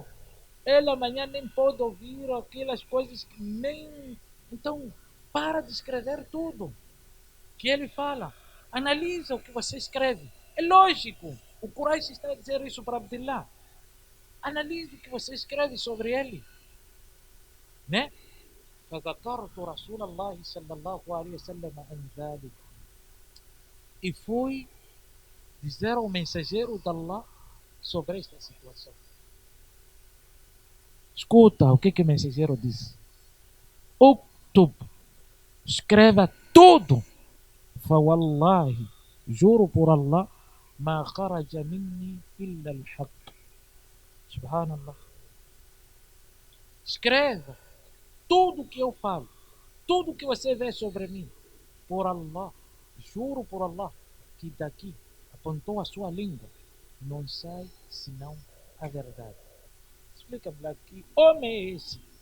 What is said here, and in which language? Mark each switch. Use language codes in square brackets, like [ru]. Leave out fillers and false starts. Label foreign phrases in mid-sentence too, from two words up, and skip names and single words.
[pt] Ele amanhã nem pode ouvir aquelas coisas que nem... Então, para de escrever tudo que ele fala. Analisa o que você escreve. É lógico. O Quraish está a dizer isso para Abdullah. Analise o que você escreve sobre ele. Né? [ar] فذكرت رسول الله صلى الله عليه وسلم عن ذلك. [pt] E fui dizer ao mensageiro de Allah sobre esta situação. Escuta o que o mensageiro disse. Uktub, escreva tudo. [ar] فوالله, [pt] juro por Allah, [ar] ما خرج مني إلا الحق. [pt] Subhanallah. Escreva tudo que eu falo, tudo que você vê sobre mim. Por Allah, juro por Allah, que daqui, apontou a sua língua, não sai senão a verdade. Explica-me lá, que homem é esse?